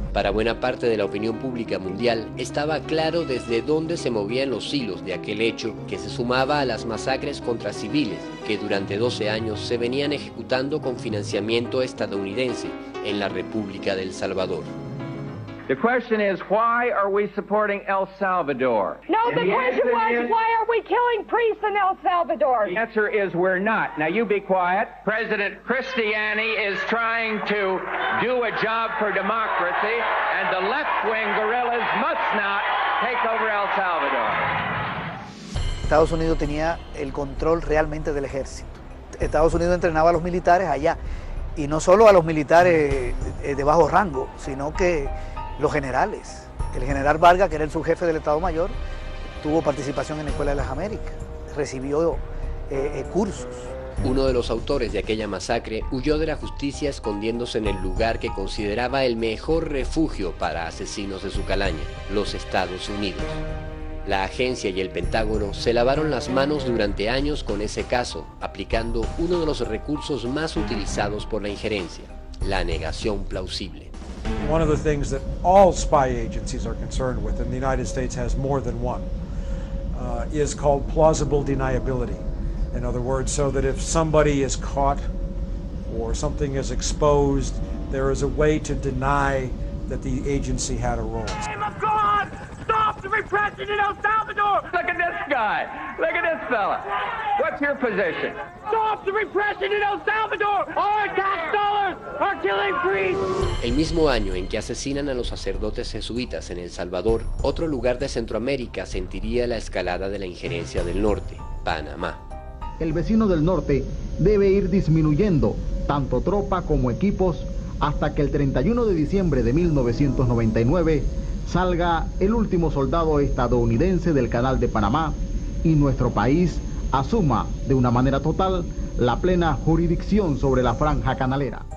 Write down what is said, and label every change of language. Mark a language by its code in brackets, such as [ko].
[es] Para buena parte de la opinión pública mundial, estaba claro desde dónde se movían los hilos de aquel hecho que se sumaba a las masacres contra civiles que durante 12 años se venían ejecutando con financiamiento estadounidense en la República de El Salvador. [en] The question is, why are we supporting El Salvador? No, the question was, why are we killing priests in El Salvador? The answer is we're not. Now you be quiet. President Cristiani is trying to do a job for democracy, and the left-wing guerrillas must not take over El Salvador. [es] Estados Unidos tenía el control realmente del ejército. Estados Unidos entrenaba a los militares allá, y no solo a los militares de bajo rango, sino que los generales. El general Vargas, que era el subjefe del Estado Mayor, tuvo participación en la Escuela de las Américas, recibió cursos. Uno de los autores de aquella masacre huyó de la justicia escondiéndose en el lugar que consideraba el mejor refugio para asesinos de su calaña, los Estados Unidos. La agencia y el Pentágono se lavaron las manos durante años con ese caso, aplicando uno de los recursos más utilizados por la injerencia, la negación plausible. [en] One of the things that all spy agencies are concerned with, and the United States has more than one, is called plausible deniability. In other words, so that if somebody is caught or something is exposed, there is a way to deny that the agency had a role. Name of God! Stop the repression in El Salvador! Look at this guy. Look at this fella. What's your position? Stop the repression in El Salvador! Our tax dollars are killing priests! [es] El mismo año en que asesinan a los sacerdotes jesuitas en El Salvador, otro lugar de Centroamérica sentiría la escalada de la injerencia del norte, Panamá. El vecino del norte debe ir disminuyendo tanto tropa como equipos hasta que el 31 de diciembre de 1999 salga el último soldado estadounidense del Canal de Panamá y nuestro país asuma de una manera total la plena jurisdicción sobre la franja canalera.